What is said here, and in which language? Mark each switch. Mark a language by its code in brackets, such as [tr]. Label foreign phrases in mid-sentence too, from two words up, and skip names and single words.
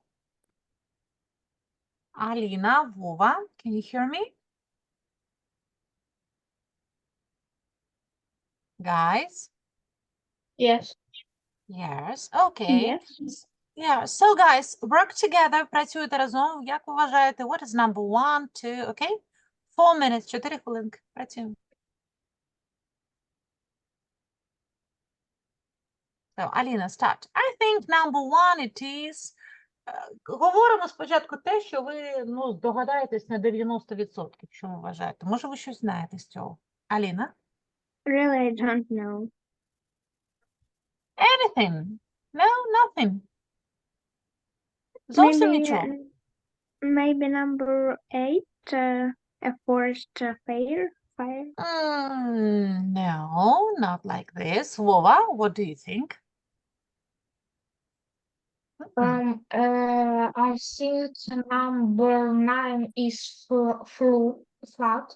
[en] Alina, Vova, can you hear me? Guys? Yes. Yes, okay. Yes. Yeah, so guys, work together, [uk] працюйте разом. Як ви вважаєте, [en] what is number 1, 2, okay? 4 minutes, 4 [uk] хвилинки, працюємо. [en] So, Alina, start. I think number 1 it is... [uk] Говоримо спочатку те, що ви, здогадаєтесь на 90%, що ви вважаєте. Може, ви щось знаєте з цього? Аліна? [en] Really, I don't know. Anything? No, nothing. [uk] Зовсім нічого. [en] Maybe number 8, a forest fire. No, not like this. Vova, what do you think? I think number 9 is flat.